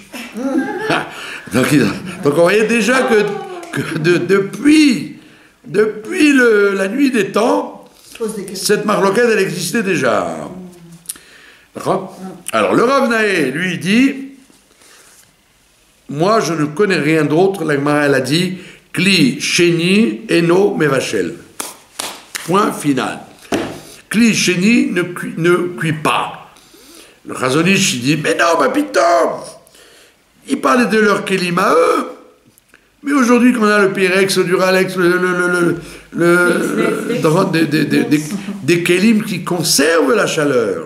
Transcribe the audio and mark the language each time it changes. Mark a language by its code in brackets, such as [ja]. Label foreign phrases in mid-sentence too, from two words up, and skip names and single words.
[fr] donc on voyait déjà que depuis la nuit des temps, cette marloquette, elle existait déjà. D'accord? Alors, le Rav Naé, lui, dit, moi, je ne connais rien d'autre. La Gemara, elle a dit, [he] כלי שני אינו מבשל. [fr] Point final. [he] כלי שני [fr] ne cuit pas. Le Chazon Ish, il dit, mais non, [he] מה פתאום, [fr] ils parlaient de leur kelim à eux, mais aujourd'hui, quand on a le Pyrex, le Duralex, des kelim qui conservent la chaleur.